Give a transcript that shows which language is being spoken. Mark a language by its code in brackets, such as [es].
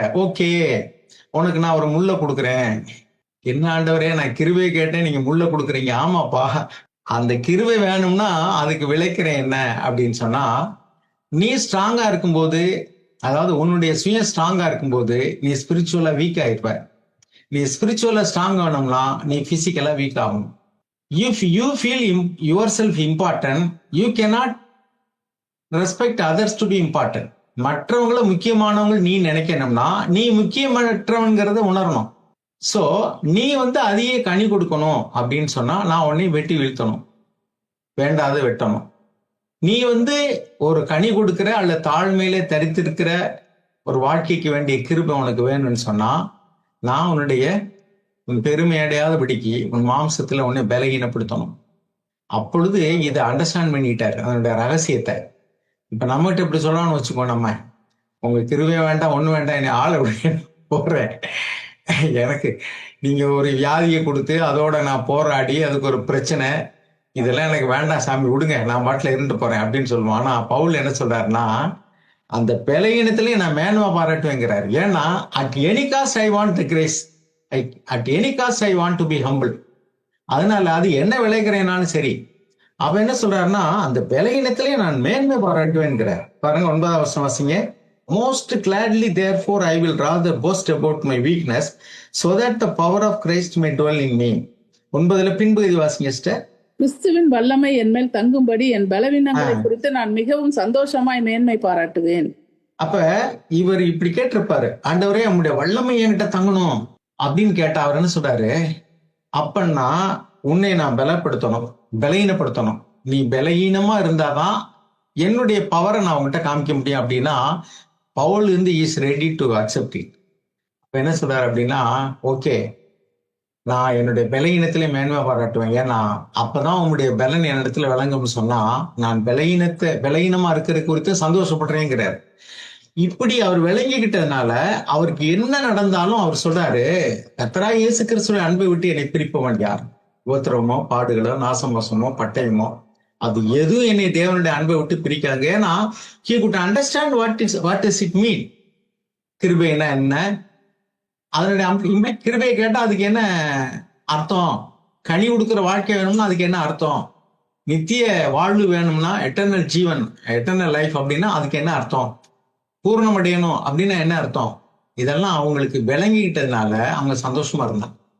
[ta] Okay, உனக்கு நான் ஒரு முள்ள கொடுக்குறேன். என்ன ஆண்டவரே, நான் கிருபை கேட்டேன், நீங்க முள்ள கொடுக்குறீங்க. ஆமாப்பா, அந்த கிருபை வேணும்னா அதுக்கு விளைக்கிறேன் என்ன அப்படின்னு சொன்னா, நீ ஸ்ட்ராங்கா இருக்கும்போது, அதாவது உன்னுடைய சுய ஸ்ட்ராங்கா இருக்கும்போது நீ ஸ்பிரிச்சுவலா வீக் ஆயிடுவ. நீ ஸ்பிரிச்சுவலா ஸ்ட்ராங் ஆகணும்னா நீ பிசிக்கலா வீக் ஆகணும். [en] If you feel yourself important, you cannot respect others to be important. [ta] மற்றவங்களை முக்கியமானவங்க நீ நினைக்கணும்னா நீ முக்கியமற்றவங்கிறத உணரணும். சோ நீ வந்து அதையே கனி கொடுக்கணும் அப்படின்னு சொன்னா நான் உன்னை வெட்டி வீழ்த்தணும், வேண்டாத வெட்டணும். நீ வந்து ஒரு கனி கொடுக்கிற அல்ல தாழ்மையில தரித்திருக்கிற ஒரு வாழ்க்கைக்கு வேண்டிய கிருபை உனக்கு வேணும்னு சொன்னா நான் உன்னுடைய உன் பெருமை அடையாதபடிக்கு உன் மாம்சத்துல உன்னை பலகீனப்படுத்தணும். அப்பொழுது இதை அண்டர்ஸ்டாண்ட் பண்ணிட்டாரு, அதனுடைய ரகசியத்தை. இப்ப நம்மகிட்ட இப்படி சொல்லணும்னு வச்சுக்கோ, நம்ம உங்க கிருபை வேண்டாம், ஒண்ணு வேண்டாம், என்னை ஆள போடுறேன். எனக்கு நீங்க ஒரு வியாதியை கொடுத்து அதோட நான் போராடி அதுக்கு ஒரு பிரச்சனை, இதெல்லாம் எனக்கு வேண்டாம் சாமி, விடுங்க, நான் பாட்டில இருந்து போறேன் அப்படின்னு சொல்லுவான். ஆனா பவுல் என்ன சொல்றாருன்னா, அந்த பலகீனத்திலேயே நான் மேன்மை பாராட்டுவேங்கிறாரு. [en] ஏன்னா at any cost I want the grace, at any cost I want to be humble. [ta] அதனால அது என்ன விளைகிறேனாலும் சரி. அவ என்ன சொல்றாருன்னா, அந்த பலகீனத்திலே நான் மேன்மை பாராட்டுவேன்கிறார். பாருங்க 9ஆம் வசனம் வாசிங்க. [en] Most gladly therefore I will rather boast about my weakness so that the power of Christ may dwell in me. [ta] 9ல பின்பகுதி வாசிங்க சிஸ்டர். கிறிஸ்துவின் வல்லமை என் மேல் தங்கும்படி என் பலவீனங்களை குறித்து நான் மிகவும் சந்தோஷமாய் மேன்மை பாராட்டுவேன். அப்ப இவர் இப்படி கேட்டிருப்பாரு, ஆண்டவரே நம்முடைய வல்லமை என்கிட்ட தங்கணும் அப்படின்னு கேட்டா அவர் என்ன சொல்றாரு, அப்பன்னா உன்னை நான் பலப்படுத்தணும், பலகீனப்படுத்தணும். நீ பலகீனமா இருந்தாதான் என்னுடைய பவரை நான் உங்ககிட்ட காமிக்க முடியும் அப்படின்னா பவுல் வந்து [en] Is ready to accept it. [ta] அப்ப என்ன சொல்றாரு அப்படின்னா, ஓகே, நான் என்னுடைய பலகீனத்திலே மேன்மை பாராட்டுவேன். ஏன்னா அப்பதான் உங்களுடைய பலன் என்னிடத்துல விளங்கும்னு சொன்னா நான் பலகீனமா இருக்கிறது குறித்து சந்தோஷப்படுறேங்கிறார். இப்படி அவர் விளங்கிக்கிட்டதுனால அவருக்கு என்ன நடந்தாலும் அவர் சொல்றாரு, கர்த்தராகிய இயேசு கிறிஸ்துவின் அன்பை விட்டு என்னை பிரிப்பவன் யார்? உபத்திரவமோ, பாடுகளோ, நாசமோசமோ, பட்டயமோ, அது எதுவும் என்னை தேவனுடைய அன்பை விட்டு பிரிக்காங்க. [en] ஏன்னா he could understand what does it mean. [ta] கிருபைன்னா என்ன, அதனுடைய கிருபையை கேட்டா அதுக்கு என்ன அர்த்தம், கனி கொடுக்கிற வாழ்க்கை வேணும்னா அதுக்கு என்ன அர்த்தம், நித்திய வாழ்வு வேணும்னா எட்டர்னல் ஜீவன், எட்டர்னல் லைஃப் அப்படின்னா அதுக்கு என்ன அர்த்தம், பூரணம் அடையணும் அப்படின்னா என்ன அர்த்தம், இதெல்லாம் அவங்களுக்கு விளங்கிக்கிட்டதுனால அவங்க சந்தோஷமா இருந்தாங்க.